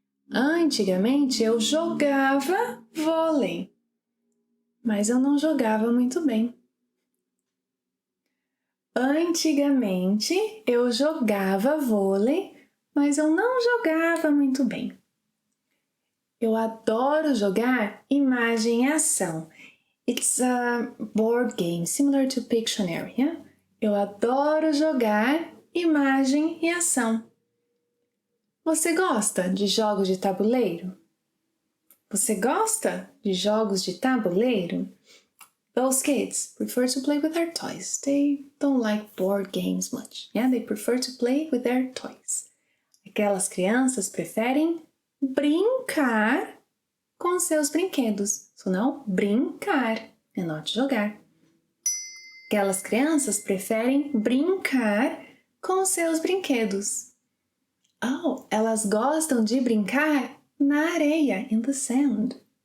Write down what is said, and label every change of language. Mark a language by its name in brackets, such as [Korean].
[Portuguese] Antigamente eu jogava vôlei, mas eu não jogava muito bem. Antigamente eu jogava vôlei, mas eu não jogava muito bem. Eu adoro jogar imagem e ação. [English] It's a board game similar to Pictionary, yeah? [Portuguese] Eu adoro jogar imagem e ação. Você gosta de jogos de tabuleiro? Você gosta de jogos de tabuleiro? [English] Those kids prefer to play with their toys. They don't like board games much. Yeah, they prefer to play with their toys. [Portuguese] Aquelas crianças preferem brincar com seus brinquedos. So não brincar, é not jogar. Aquelas crianças preferem brincar com seus brinquedos. Oh, elas gostam de brincar na areia, [English] in the sand.